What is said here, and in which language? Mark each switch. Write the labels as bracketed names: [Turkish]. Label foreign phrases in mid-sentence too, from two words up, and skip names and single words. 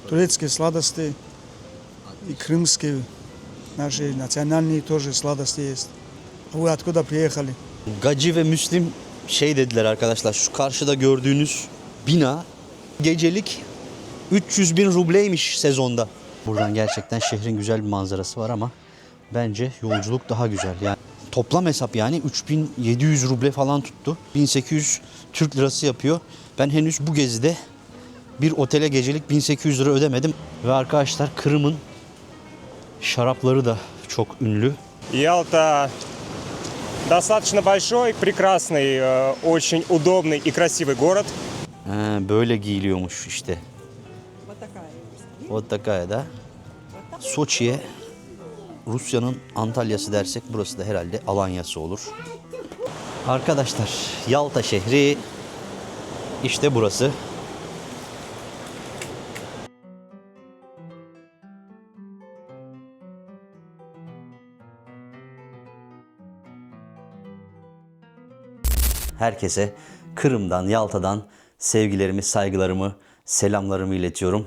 [Russian] турецкие сладости и крымские, наши национальные тоже сладости есть. Вы откуда приехали? [Turkish] Gacı ve Müslim şey dediler arkadaşlar. Şu karşıda gördüğünüz bina gecelik 300 bin rubleymiş sezonda. Buradan gerçekten şehrin güzel bir manzarası var ama bence yolculuk daha güzel. Yani toplam hesap yani 3700 ruble falan tuttu. 1800 Türk lirası yapıyor. Ben henüz bu gezide bir otele gecelik 1800 lira ödemedim. Ve arkadaşlar Kırım'ın şarapları da çok ünlü. [Russian] Ялта достаточно большой, прекрасный, очень удобный и красивый город. [Turkish] Böyle giyiliyormuş işte. [Russian] Вот такая da. [Turkish] Soçi'ye Rusya'nın Antalya'sı dersek burası da herhalde Alanya'sı olur. Arkadaşlar Yalta şehri işte burası. Herkese Kırım'dan, Yalta'dan sevgilerimi, saygılarımı, selamlarımı iletiyorum.